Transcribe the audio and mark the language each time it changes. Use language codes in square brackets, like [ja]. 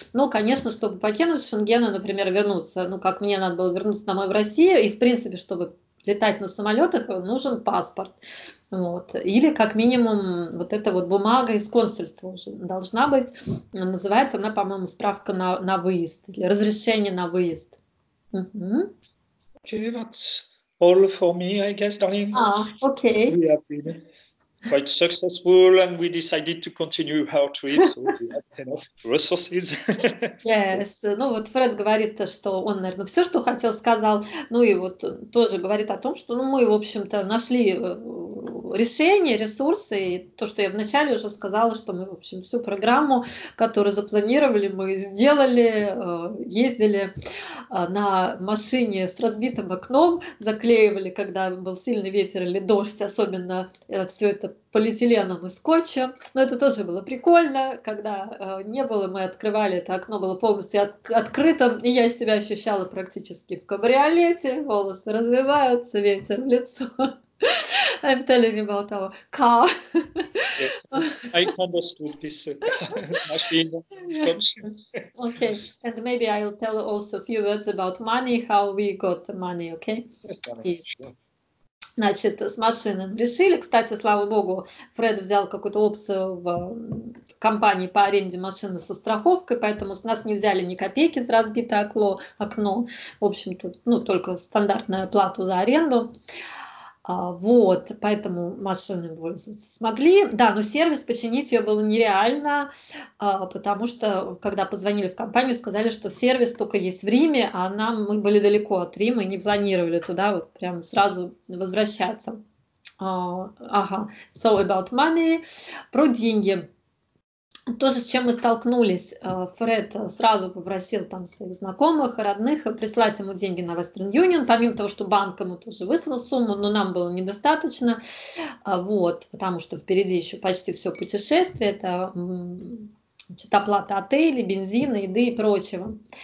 [ru] Но, конечно, чтобы покинуть Шенген, например, вернуться, ну как мне надо было вернуться домой в Россию, и в принципе, чтобы летать на самолетах, нужен паспорт. Вот. Или как минимум вот эта вот бумага из консульства уже должна быть. Называется она, по-моему, справка на выезд или разрешение на выезд. [en] Okay, that's all for me, I guess, darling. Okay. We have been quite successful, and we decided to continue our trip, so we have enough resources. Yes. [ru] Ну вот Фред говорит, что он, наверное, все, что хотел, сказал. Ну и вот тоже говорит о том, что мы, в общем-то, нашли решение, ресурсы. И то, что я вначале уже сказала, что мы, в общем, всю программу, которую запланировали, мы сделали, ездили на машине с разбитым окном, заклеивали, когда был сильный ветер или дождь, особенно все это полиэтиленом и скотчем. Но это тоже было прикольно, когда не было, мы открывали, это окно было полностью открытым, и я себя ощущала практически в кабриолете, волосы развиваются, ветер в лицо. [en] I'm telling you about our car. I understood this machine. Okay, and maybe I'll tell also a few words about money, how we got the money, okay? [ru] Значит, с машинами решили. Кстати, слава богу, Фред взял какую-то опцию в компании по аренде машины со страховкой, поэтому с нас не взяли ни копейки за разбитое окно. В общем-то, ну, только стандартную плату за аренду. Вот, поэтому машины пользоваться смогли. Да, но сервис починить ее было нереально, потому что, когда позвонили в компанию, сказали, что сервис только есть в Риме, а мы были далеко от Рима и не планировали туда вот прям сразу возвращаться. [en] Ага, so about money. [ru] Про деньги. То же, с чем мы столкнулись, Фред сразу попросил там своих знакомых, родных прислать ему деньги на Western Union, помимо того, что банк ему тоже выслал сумму, но нам было недостаточно, вот, потому что впереди еще почти все путешествие, это оплата отелей, бензина, еды и прочего.